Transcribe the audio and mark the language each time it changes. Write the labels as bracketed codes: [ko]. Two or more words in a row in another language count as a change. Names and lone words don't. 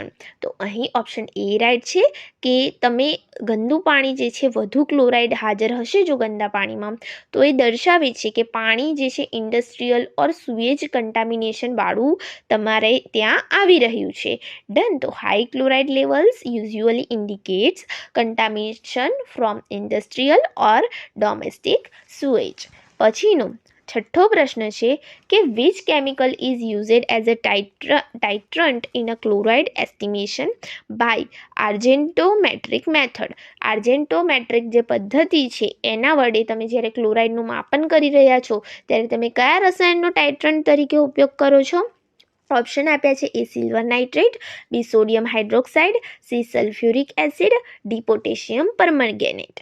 [gu] તો અહીં ઓપ્શન એ રાઇટ છે કે તમે ગંદુ પાણી જે છે વધુ ક્લોરાઇડ હાજર હશે જો ગંદા પાણીમાં, તો એ દર્શાવે છે કે પાણી જે છે [en] industrial or sewage contamination [gu] વાળું તમારે ત્યાં આવી રહ્યું છે. [en] ડન. તો high chloride levels usually indicates contamination from industrial or domestic sewage. [gu] પછીનો છઠ્ઠો પ્રશ્ન છે કે [en] which chemical is used as a titrant in a chloride estimation by argentometric method? [gu] આર્જેન્ટોમેટ્રિક જે પદ્ધતિ છે એના વડે તમે જ્યારે ક્લોરાઇડનું માપન કરી રહ્યા છો ત્યારે તમે કયા રસાયણનો ટાઇટ્રન્ટ તરીકે ઉપયોગ કરો છો? ઓપ્શન આપ્યા છે એ [en] silver nitrate, [gu] બી [en] sodium hydroxide, [gu] સી [en] sulfuric acid, [gu] ડી [en] potassium permanganate.